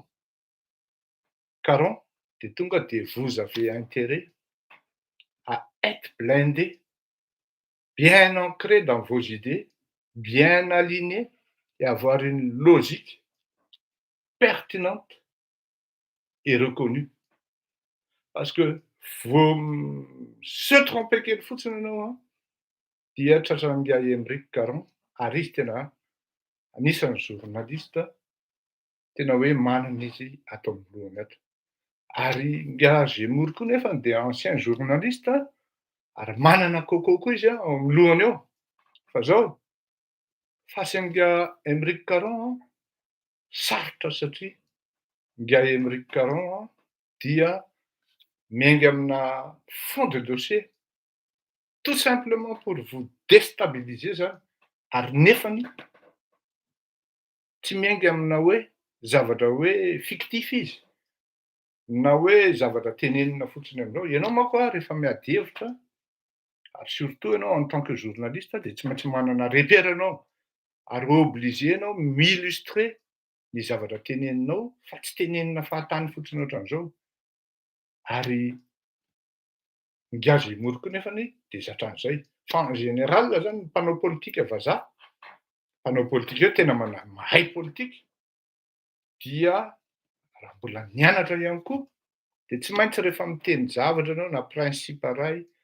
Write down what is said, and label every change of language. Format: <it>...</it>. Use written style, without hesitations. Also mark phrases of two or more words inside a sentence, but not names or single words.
<fr>Caron, vous avez intérêt à être blindé, bien ancré dans vos idées, bien aligné et avoir une logique pertinente et reconnue</fr> <mg>Parce que vao</mg> <fr>se tromper</fr> <mg>kely fotsiny ianao a, dia tratran'nga Aymeric Caron ary izy tena anisan'ny journaliste tena hoe manana izy ato amin'ny lohany ato. Ary nga Zemmour koa nefany dia</mg> <fr>ancien journaliste</fr> <mg>ary manana coco koa izy ao amin'ny lohany ao. Fa zao fasin'nga Aymeric Caron sarotra satria nga Aymeric Caron dia miainga amina</mg> <fr>fond de dossier tout simplement pour vous déstabiliser</fr> <mg>zany ary nefany tsy miainga amina hoe zavatra hoe fictif izy na hoe zavatra tenenina fotsiny aminao. Ianao manko a rehefa miady hevitra ary surtout ianao</mg> <fr>en tant que journaliste</fr> <mg>de tsy maintsy manana repère ianao ary obligé ianao mi-illustrer ny zavatra teneninao fa tsy tenenina fahatany fotsiny ohatran'izao. Ary nga Zemmour koa nefany de zatran'izay. Fa</mg> <fr>en général</fr> <mg>zany ny mpanao politika vazaha, mpanao politika io tena mahay politika dia raha mbola nianatra ihany koa de tsy maintsy rehefa miteny zavatra ianao na principe iray</mg>